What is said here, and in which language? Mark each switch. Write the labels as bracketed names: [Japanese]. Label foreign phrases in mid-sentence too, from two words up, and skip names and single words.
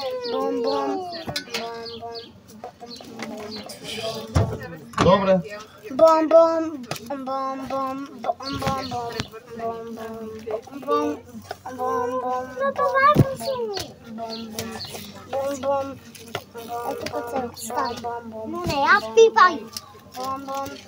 [Bulgarian] Добре. Бом бом бом бом бом бом бом бом бом. Ето пъцел, става бом бом. Но не я пипай. Бом бом.